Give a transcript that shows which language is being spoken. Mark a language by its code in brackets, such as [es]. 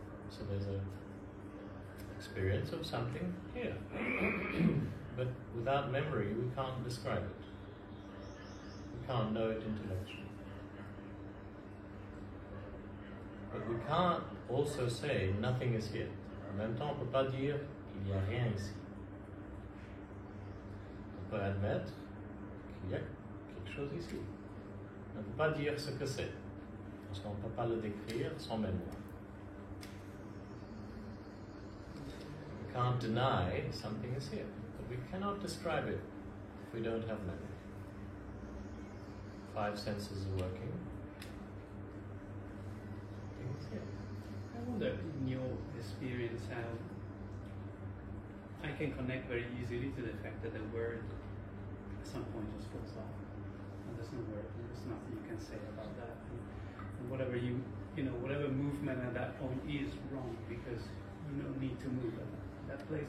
[en] So there's an experience of something here. But without memory, we can't describe it. We can't know it intellectually. But we can't also say nothing is here. [fr] En même temps, on ne peut pas dire qu'il n'y a rien ici. On peut admettre qu'il y a quelque chose ici. On ne peut pas dire ce que c'est, parce qu'on ne peut pas le décrire sans mémoire. [en] We can't deny something is here, but we cannot describe it if we don't have memory. 5 senses are working. Things, yeah. I wonder, in your experience, how I can connect very easily to the fact that the word at some point just falls off, and there's no word, and there's nothing you can say about that, and whatever whatever movement at that point is wrong, because you don't need to move at that place.